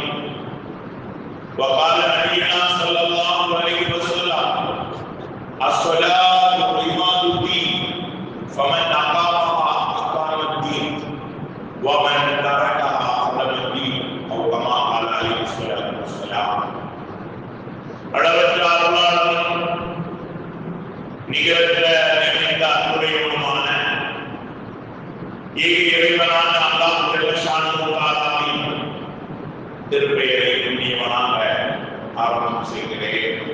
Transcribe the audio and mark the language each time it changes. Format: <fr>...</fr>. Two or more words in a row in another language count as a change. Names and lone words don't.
<ar>وقال نبينا صلى الله عليه وسلم: الصلاة عماد الدين فمن أقامها أقام الدين ومن تركها أخرج الدين أو كما قال عليه الصلاة والسلام.</ar> <ta>அளவற்ற அருளாளனும் நிகரற்ற நிறைந்த அன்புடையவனுமான ஏக இறைவனான</ta> <ar>الله جل شأنه</ar> <ta>திருப்பெயரை புண்ணியவனாக ஆரம்பம் செய்கிறேன்.</ta>